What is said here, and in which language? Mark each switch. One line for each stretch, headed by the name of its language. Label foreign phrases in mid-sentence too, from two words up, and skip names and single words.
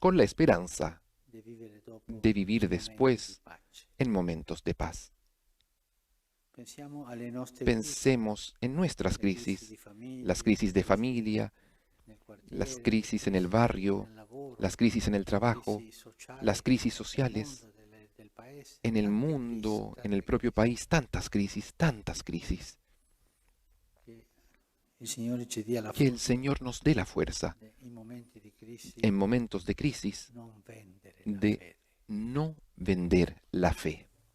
Spanish: con la esperanza
Italian: di vivere dopo
Spanish: de vivir
Italian: in momenti di
Spanish: después
Italian: pace.
Spanish: en momentos de paz.
Italian: Pensiamo alle nostre
Spanish: Pensemos en nuestras
Italian: crisi, le crisi
Spanish: crisis,
Italian: di famiglia,
Spanish: las crisis de
Italian: le crisi
Spanish: familia,
Italian: nel
Spanish: las
Italian: quartiere,
Spanish: crisis en el
Italian: le crisi
Spanish: barrio,
Italian: nel lavoro,
Spanish: las crisis en el
Italian: le
Spanish: trabajo,
Italian: crisi sociali
Spanish: las crisis
Italian: del
Spanish: sociales,
Italian: mondo, del paese,
Spanish: en el
Italian: tante
Spanish: mundo,
Italian: crisi,
Spanish: en el
Italian: tante
Spanish: propio
Italian: crisi.
Spanish: país, tantas crisis, tantas crisis.
Italian: Che il Signore ci dia la
Spanish: Que el
Italian: forza
Spanish: Señor nos dé la fuerza
Italian: in momenti di crisi
Spanish: en momentos de crisis
Italian: non vendere la
Spanish: de
Italian: fede.
Spanish: no vender la fe.